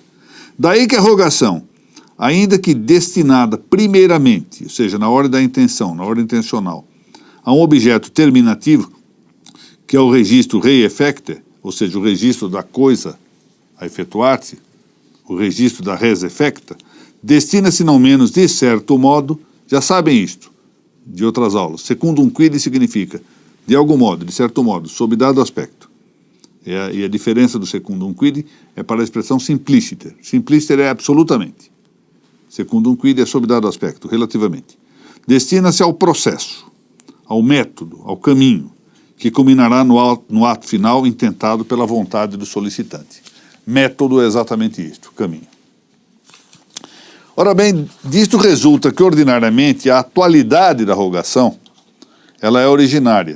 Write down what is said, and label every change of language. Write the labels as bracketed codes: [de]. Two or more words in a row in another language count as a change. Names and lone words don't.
[pt] Daí que a rogação, ainda que destinada primeiramente, ou seja, na hora da intenção, na hora intencional, a um objeto terminativo, que é o registro [la] rei effecte, [pt] ou seja, o registro da coisa a efetuar-se, o registro da [la] res effecta, [pt] destina-se não menos, de certo modo, já sabem isto, de outras aulas, [la] secundum quid [pt] significa, de algum modo, de certo modo, sob dado aspecto. E a diferença do [la] secundum quid [pt] é para a expressão simpliciter. Simpliciter é absolutamente. [la] Secundum quid [pt] é sob dado aspecto, relativamente. Destina-se ao processo, ao método, ao caminho, que culminará no ato final intentado pela vontade do solicitante. Método é exatamente isto, caminho. Ora bem, disto resulta que, ordinariamente, a atualidade da rogação, ela é originária.